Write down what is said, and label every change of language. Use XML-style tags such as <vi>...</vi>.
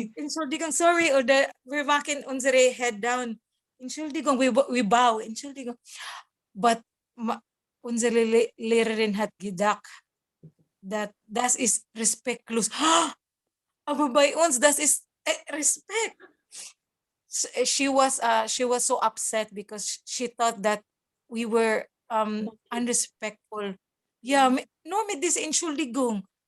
<de>Entschuldigung, sorry, oder wir machen unsere</de> <en>head down.</en> <de>Entschuldigung,</de> <en>we bow.</en> <de>Entschuldigung. But unsere Lehrerin hat gedacht, das ist respektlos. Aber bei uns, das ist Respekt.</de> <en>She was so upset because she thought that we were unrespectful.</en> <de>Yeah, nur mit dieser Entschuldigung.</de>